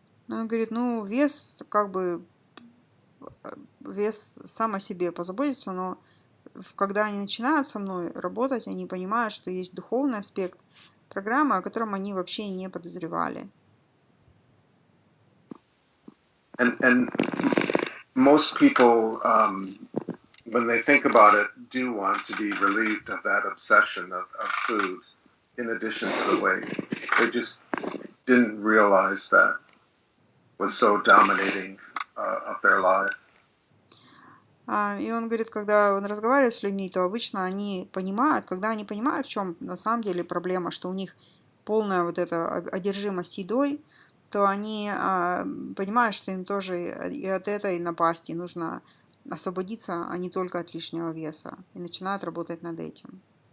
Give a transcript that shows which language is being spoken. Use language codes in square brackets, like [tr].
[ru] Он говорит, вес сам о себе позаботится, но когда они начинают со мной работать, они понимают, что есть духовный аспект программы, о котором они вообще не подозревали. [en] And most people, when they think about it, do want to be relieved of that obsession of food, in addition to the weight. They just didn't realize that was so dominating of their life. [ru] И он говорит, когда он разговаривает с людьми, то обычно они понимают, когда они понимают, в чем на самом деле проблема, что у них полная вот эта одержимость едой, то они понимают, что им тоже и от этой напасти нужно освободиться, а не только от лишнего веса, и начинают работать над этим.